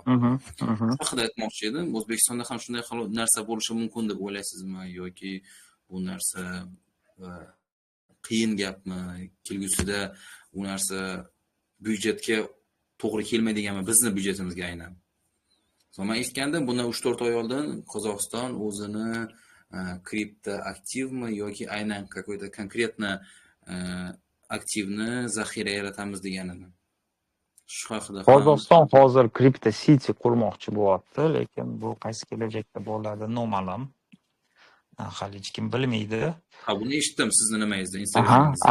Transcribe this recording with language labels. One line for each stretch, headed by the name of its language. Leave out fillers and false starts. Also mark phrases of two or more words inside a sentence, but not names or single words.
Uzbek: Shu haqida aytmoqchi edim. O'zbekistonda ham shunday narsa bo'lishi mumkin deb o'ylaysizmi yoki bu narsa qiyin gapmi? Kelgusida u narsa byudjetga to'g'ri kelmaydiganmi? Bizning byudjetimizga aynan. Men eshitgandim, bundan 3-4 oy oldin Qozog'iston o'zini kripto aktivmi yoki aynan
Russian: какой-то конкретно
Uzbek: aktivni zaxira yaratamiz deganini. Shu haqida Qozog'iston hozir kripto city qurmoqchi bo'lyapti, lekin bu qaysi kelajakda bo'ladi noma'lum. Hali hech kim bilmaydi. Buni eshitdim sizni nimangizda, Instagramingizda.